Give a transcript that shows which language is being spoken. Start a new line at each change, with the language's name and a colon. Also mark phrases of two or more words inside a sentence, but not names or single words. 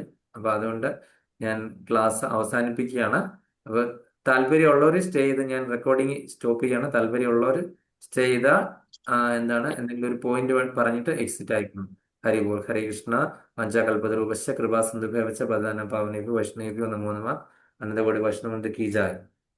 Malayalam: അപ്പൊ അതുകൊണ്ട് ഞാൻ ക്ലാസ് അവസാനിപ്പിക്കുകയാണ്. അപ്പൊ താല്പര്യമുള്ളവർ സ്റ്റേ ചെയ്ത് ഞാൻ റെക്കോർഡിങ് സ്റ്റോപ്പ് ചെയ്യാണ്. താല്പര്യമുള്ളവർ സ്റ്റേ ചെയ്ത എന്തെങ്കിലും ഒരു പോയിന്റ് പറഞ്ഞിട്ട് എക്സിറ്റ് ആയിക്കണം.
Sanskrit: ഹരി ബോൾ. ഹരേ കൃഷ്ണ. പഞ്ചകൽപതരൂപശ്ച കൃപാ സിന്ധുഭ്യവച്ച പ്രധാന പാവനേഭ്യോ വൈഷ്ണവേഭ്യോ നമോ നമഃ.
Hindi: अनन्तकोटि वैष्णवन्त की जय.